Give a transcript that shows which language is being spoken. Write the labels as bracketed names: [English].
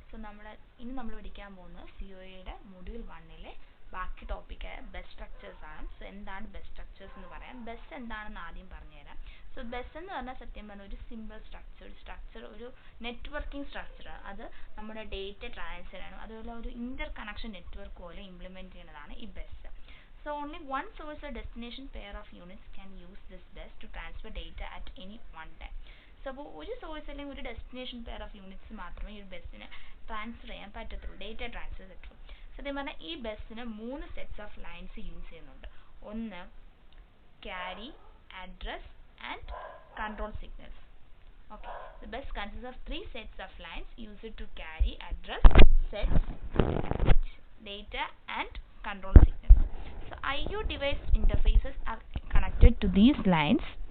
[Malayalam] So ഇന്ന് നമ്മൾ പഠിക്കാൻ പോകുന്നത് COAയുടെ മൊഡ്യൂൾ 1ലെ ബാക്കി ടോപ്പിക്കായ ബസ് സ്ട്രക്ചേഴ്സ് ആണ്. സോ എന്താണ് ബസ് സ്ട്രക്ചേഴ്സ് എന്ന് പറയാം. ബസ് എന്താണെന്ന് ആദ്യം പറഞ്ഞുതരാം. സോ ബസ് എന്ന് പറഞ്ഞാൽ സത്യം പറഞ്ഞാൽ ഒരു സിമ്പിൾ സ്ട്രക്ചർ ഒരു നെറ്റ്വർക്കിംഗ് സ്ട്രക്ചറാണ്. അത് നമ്മുടെ ഡേറ്റ ട്രാൻസ്ഫർ ആണ്, അതുപോലെ ഒരു ഇന്റർ കണക്ഷൻ നെറ്റ്വർക്ക് പോലെ ഇംപ്ലിമെന്റ് ചെയ്യുന്നതാണ് ഈ bus. [English] So only one source or destination pair of units can use this bus to transfer data at any one time. [Malayalam] So അപ്പോൾ ഒരു സോഴ്സ് അല്ലെങ്കിൽ ഒരു ഡെസ്റ്റിനേഷൻ പെയർ ഓഫ് യൂണിറ്റ്സ് മാത്രമേ ഈ ബസ്സിന് ട്രാൻസ്ഫർ ചെയ്യാൻ പറ്റത്തുള്ളൂ, ഡേറ്റ ട്രാൻസ്ഫർ പറ്റുള്ളൂ. സത്യം പറഞ്ഞാൽ ഈ ബസ്സിന് 3 സെറ്റ്സ് ഓഫ് ലൈൻസ് യൂസ് ചെയ്യുന്നുണ്ട്. ഒന്ന് carry, address and control signals. [English] Okay, the bus consists of 3 sets of lines used to carry, address, sets, data and control signals. So IO device interfaces are connected to these lines.